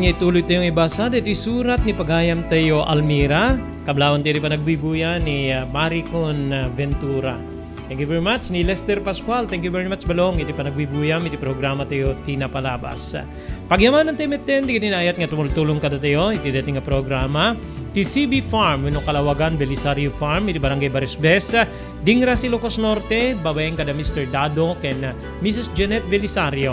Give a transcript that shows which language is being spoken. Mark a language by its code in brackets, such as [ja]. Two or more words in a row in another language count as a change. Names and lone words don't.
[ilo] bulit tayong ibasa dito surat ni Pagayam tayo Almira. Kablawan tayo pa nagbibuya ni Maricon Ventura. [en] Thank you very much [ilo] ni Lester Pascual. [en] Thank you very much [ilo] balong. Iti pa nagbibuyam iti programa tayo Tina Palabas. Pagyamanan tayo meten di ayat nga tumultulong kada tayo iti dating nga programa. Ti CB Farm, wino Kalawagan, Belisario Farm, iti Barangay Barisbes, Dingra Ilocos Norte, babayang kada Mr. Dado, ken Mrs. Jeanette Belisario.